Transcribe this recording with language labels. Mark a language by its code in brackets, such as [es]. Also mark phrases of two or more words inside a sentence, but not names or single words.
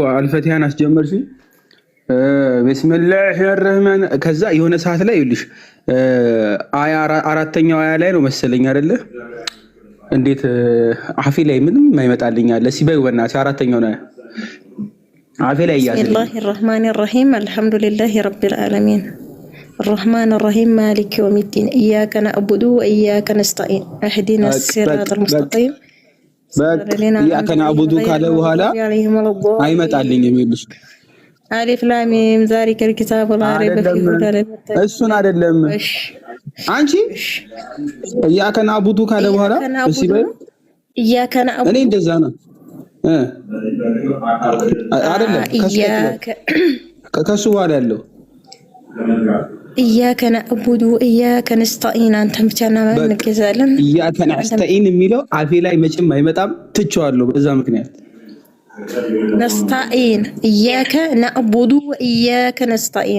[am] አልፈቲሃን አስጀመርሽ [ar] بسم الله الرحمن [am] ከዛ የሆነ ሰዓት ላይ ይልሽ አራተኛው አያ ላይ ነው መሰለኝ አይደለ? እንዴት አፌ ላይ ምንም አይመጣልኝ አለ ሲበይ ወናሲ አራተኛው ነው አፌ ላይ ያዘ። [ar] بسم الله الرحمن الرحيم الحمد لله رب العالمين الرحمن الرحيم مالك يوم الدين إياك نعبد وإياك نستعين اهدنا الصراط المستقيم إياك نعبد [am] ካለ በኋላ አይመጣልኝ የሚልሽ [ar] ألف لام ميم ذلك الكتاب لا ريب فيه هدى للمتقين [am] እሱን አይደለም አንቺ [ar] إياك نعبد [am] ካለ በኋላ እሺ በይ [ar] إياك نعبد [am] እኔ እንደዛ ነው አይደለም ከሱ በኋላ ያለው [ar] إياك نعبد وإياك نستعين [am] አንተን ብቻ እናመልክዛለን። [ar] إياك نستعين [am] የሚለው አፌ ላይ መቼም አይመጣም ትቼዋለሁ በዛ ምክንያት [ar] نستعين إياك نعبد وإياك نستعين